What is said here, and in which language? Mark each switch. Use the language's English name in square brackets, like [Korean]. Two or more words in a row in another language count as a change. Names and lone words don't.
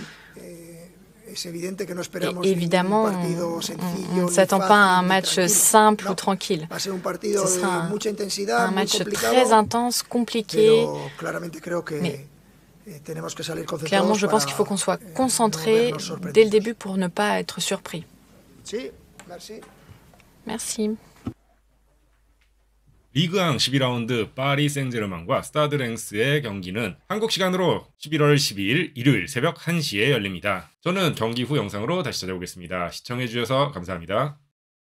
[French] Et évidemment, on ne s'attend pas à un match simple ou tranquille. Ce sera un match très intense, compliqué. Mais clairement, je pense qu'il faut qu'on soit concentré dès le début pour ne pas être surpris. Merci. [Korean] 리그왕 12라운드 파리 생제르맹과 스타드 랭스의 경기는 한국 시간으로 11월 12일 일요일 새벽 1시에 열립니다. 저는 경기 후 영상으로 다시 찾아오겠습니다. 시청해주셔서 감사합니다.